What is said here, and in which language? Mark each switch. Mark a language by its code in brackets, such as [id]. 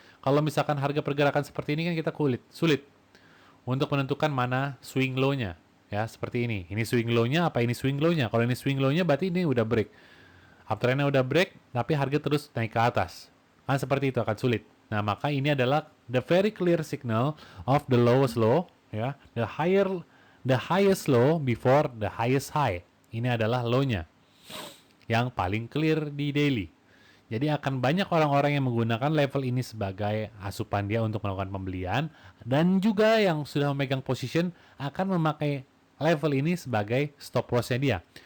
[id] Kalau misalkan harga pergerakan seperti ini kan kita sulit untuk menentukan mana swing low-nya. Ya, seperti ini. Ini swing low-nya apa ini swing low-nya? Kalau ini swing low-nya berarti ini udah break. Uptrend-nya udah break, tapi harga terus naik ke atas. Kan seperti itu akan sulit. Nah, maka ini adalah [en] the very clear signal of the lowest low, ya. The highest low before the highest high. [id] Ini adalah low-nya yang paling clear di daily. Jadi akan banyak orang-orang yang menggunakan level ini sebagai asupan dia untuk melakukan pembelian dan juga yang sudah memegang position akan memakai level ini sebagai stop loss-nya dia.